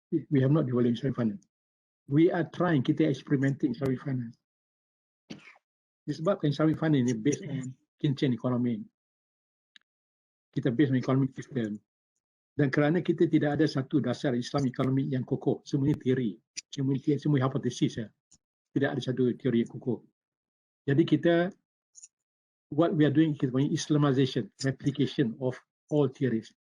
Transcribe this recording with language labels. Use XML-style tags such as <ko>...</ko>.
<en>We have not developed Islamic finance. We are trying, kita experimenting Islamic finance.</en> <ms>Disebabkan Islamic finance ni</ms> <en>based on Keynesian economy.</en> <ms>Kita</ms> <en>based on economic system.</en> <ms>Dan kerana kita tidak ada satu dasar Islam economy yang kokoh, semuanya teori, semua hipotesis ya. Tidak ada satu teori yang kokoh.</ms> <en>Jadi what we are doing,</en> <ms>kita panggil</ms> <en>Islamization, replication of all theories.</en>